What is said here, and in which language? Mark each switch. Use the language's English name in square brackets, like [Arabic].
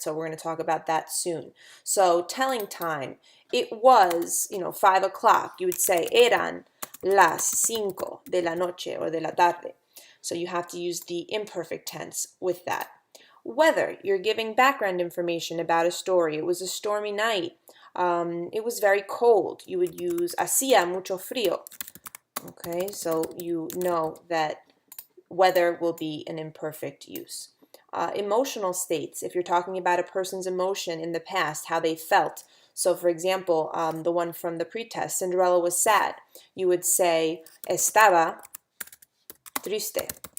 [English] So we're going to talk about that soon. So telling time, it was, 5 o'clock. You would say [Spanish] eran las 5 de la noche or de la tarde. [English] So you have to use the imperfect tense with that. Weather, you're giving background information about a story. It was a stormy night. It was very cold. You would use [Spanish] hacía mucho frío. [English] Okay, so you know that weather will be an imperfect use. Emotional states, if you're talking about a person's emotion in the past, how they felt. So for example, the one from the pretest, Cinderella was sad. You would say, [Spanish] estaba triste.